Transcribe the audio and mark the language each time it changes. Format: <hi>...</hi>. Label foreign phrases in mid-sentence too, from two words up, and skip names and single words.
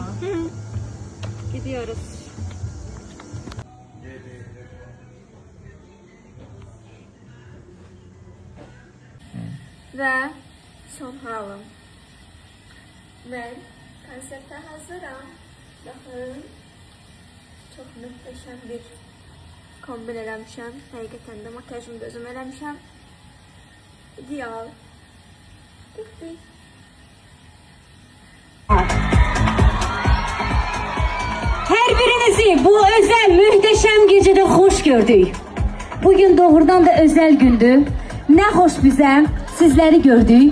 <az>Gidiyoruz. Və son halım. Mən konsertə hazıram. Baxın, çox möhtəşəm bir kombin eləmişəm. Həqiqətən də makyajımı da özüm eləmişəm. İdeal.</az> <tr>Bitti. Her birinizi bu özel muhteşem gecede hoş gördük. Bugün doğrudan da özel gündü. Ne hoş bize sizleri gördük.</tr>